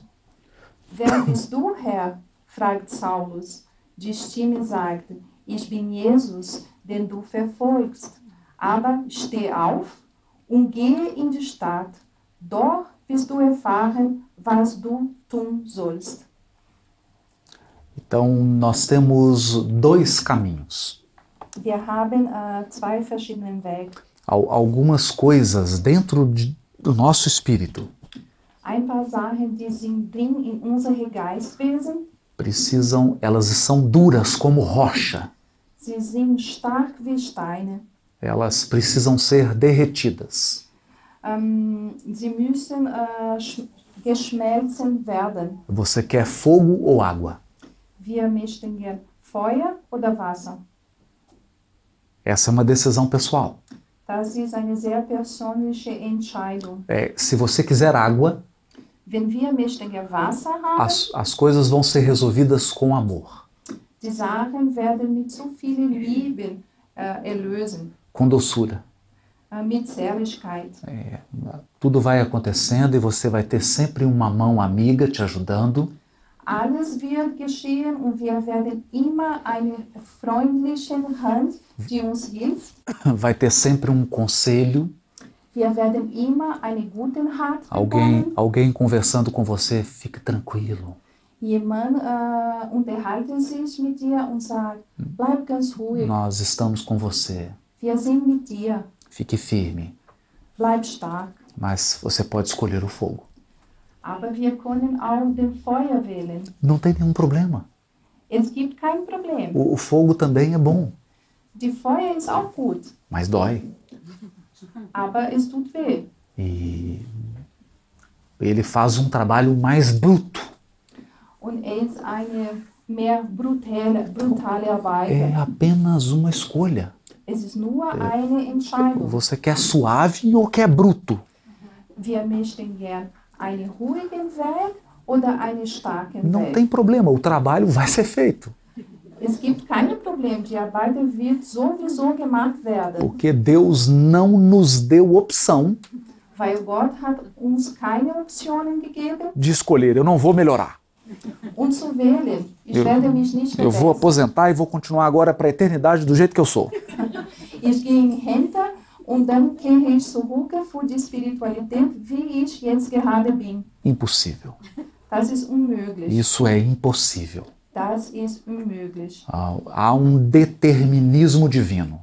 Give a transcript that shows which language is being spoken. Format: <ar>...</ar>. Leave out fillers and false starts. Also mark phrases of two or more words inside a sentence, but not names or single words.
<de>Wer bist du, Herr? Fragt Saulus. Die Stimme sagt, ich bin Jesus, den du verfolgst. Aber steh auf und gehe in die Stadt. Dort wirst du erfahren, was du tun sollst.</de> <pt>Então, nós temos dois caminhos.</pt> <de>Wir haben zwei verschiedene Wege.</de> <pt>Algumas coisas dentro do nosso espírito</pt> <de>Ein paar Sachen, die sind drin in unsere Geistwesen.</de> <pt>elas são duras como rocha.</pt> <de>Sie sind stark wie Steine.</de> <pt>Elas precisam ser derretidas.</pt> <de>Sie müssen geschmelzen werden.</de> <pt>Você quer fogo ou água?</pt> <de>Wir möchten gern Feuer oder Wasser.</de> <pt>Essa é uma decisão pessoal.</pt> <de>Das ist eine sehr persönliche Entscheidung.</de> <pt>Se você quiser água,</pt> <de>Wenn wir möchten gern Wasser haben,</de> <pt>as coisas vão ser resolvidas com amor,</pt> <de>die Sachen werden mit so viel Liebe erlösen,</de> <pt>com doçura.</pt> <de>Mit Zärtlichkeit.</de> <pt>Tudo vai acontecendo e você vai ter sempre uma mão amiga te ajudando.</pt> <de>Alles wird geschehen und wir werden immer eine freundliche Hand, die uns hilft.</de> <pt>Vai ter sempre um conselho.</pt> <de>Wir werden immer eine gute Rat bekommen.</de> <pt>Alguém conversando com você, fique tranquilo.</pt> <de>Jemand unterhalte sich mit dir und sagt, bleib ganz ruhig.</de> <pt>Nós estamos com você.</pt> <de>Wir sind mit dir.</de> <pt>Fique firme.</pt> <de>Bleib stark.</de> <pt>Mas você pode escolher o fogo.</pt> <de>Aber wir können auch den Feuer wählen.</de> <pt>Não tem nenhum problema.</pt> <de>Es gibt kein Problem.</de> <pt>O fogo também é bom.</pt> <de>Die Feuer ist auch gut.</de> <pt>Mas dói.</pt> <de>Aber es tut weh.</de> <pt>E ele faz um trabalho mais bruto.</pt> <de>Und es ist eine mehr brutale Arbeit.</de> <pt>É apenas uma escolha.</pt> <de>Es ist nur eine Entscheidung.</de> <pt>Você quer suave ou quer bruto?</pt> <de>Wir möchten gern einen ruhigen Weg oder einen starken</de> <pt>Não</pt> <de>Weg.</de> <pt>tem problema, o trabalho vai ser feito.</pt> <de>Es gibt keine Probleme, die Arbeit wird sowieso gemacht werden.</de> <pt>Porque Deus não nos deu opção</pt> <de>Weil Gott hat uns keine Optionen gegeben,</de> <pt>de escolher. Eu não vou melhorar.</pt> <de>um zu wählen. Ich werde mich nicht</de> <pt>Eu vou</pt> <de>verbessern.</de> <pt>aposentar e vou continuar agora para a eternidade do jeito que eu sou.</pt> <de>Ich gehe in Rente und dann kehre ich zurück für die Spiritualität, wie ich jetzt gerade bin.</de> <pt>Impossível.</pt> <de>Das ist unmöglich.</de> <pt>Isso é impossível.</pt> <de>Das ist unmöglich.</de> <pt>Há um determinismo divino.</pt>